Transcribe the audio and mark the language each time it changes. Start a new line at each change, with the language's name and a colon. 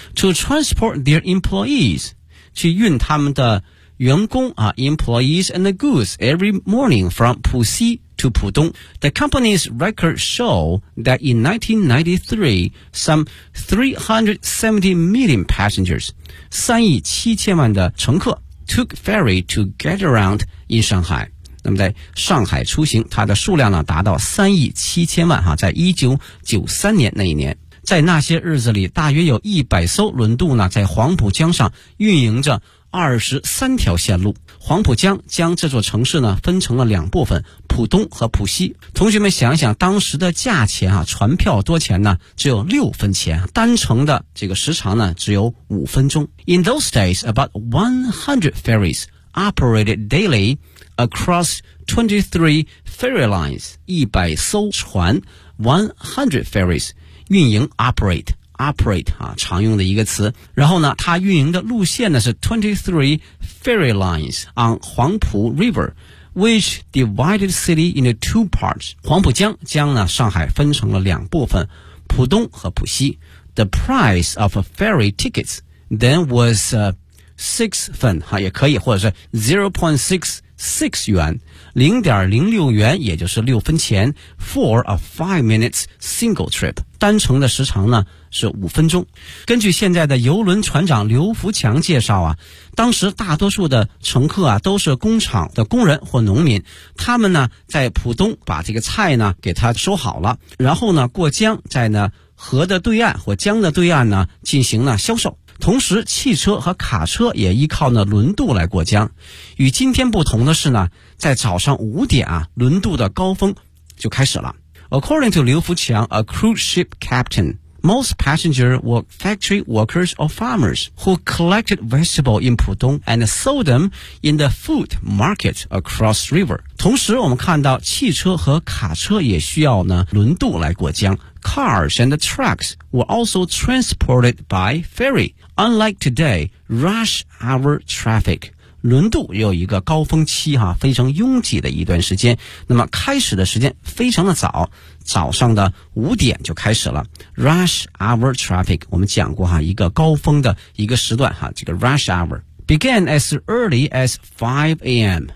English: To transport their employees，
Chinese: 去运他们的员工啊
English: employees and the goods every morning from 浦西 to 浦东。 The company's records show that in 1993 some 370 million passengers
Chinese: 3亿7000万的乘客
English: took ferry to get around in Shanghai。
Chinese: 那么在上海出行它的数量呢达到3亿7000万哈，在1993年那一年。在那些日子里，大约有100艘轮渡呢在黄浦江上运营着23条线路。黄浦江将这座城市呢分成了两部分，浦东和浦西。同学们想想当时的价钱啊，船票多钱呢？只有6分钱，单程的这个时长呢只有5分钟。
English: In those days about 100 ferries operated dailyAcross 23 ferry lines，
Chinese: 100艘船
English: 100 ferries 运营 operate
Chinese: 啊，常用的一个词。然后呢它运营的路线呢是
English: 23 ferry lines on 黄浦 river which divided city into two parts。
Chinese: 黄浦江将呢上海分成了两部分，浦东和浦西。
English: The price of a ferry ticket then was 6 fen
Chinese: 也可以，或者是
English: 0.6 6 yuan,
Chinese: 0.06 元也就是6分钱
English: for a 5 minutes single trip,
Chinese: 单程的时长呢是5分钟。根据现在的邮轮船长刘福强介绍啊，当时大多数的乘客啊都是工厂的工人或农民，他们呢在浦东把这个菜呢给他收好了，然后呢过江在呢河的对岸或江的对岸呢进行呢销售。同时汽车和卡车也依靠呢轮渡来过江。与今天不同的是呢，在早上五点啊轮渡的高峰就开始了。
English: According to 刘福强 a cruise ship captain, most passengers were factory workers or farmers who collected vegetables in Pudong and sold them in the food market across river.
Chinese: 同时我们看到汽车和卡车也需要呢轮渡来过江。
English: Cars and trucks were also transported by ferry. Unlike today, rush hour traffic.
Chinese: 轮渡有一个高峰期哈，非常拥挤的一段时间。那么开始的时间非常的早，早上的五点就开始了。
English: Rush hour traffic,
Chinese: 我们讲过哈，一个高峰的一个时段哈，这个
English: rush hour began as early as 5 a.m.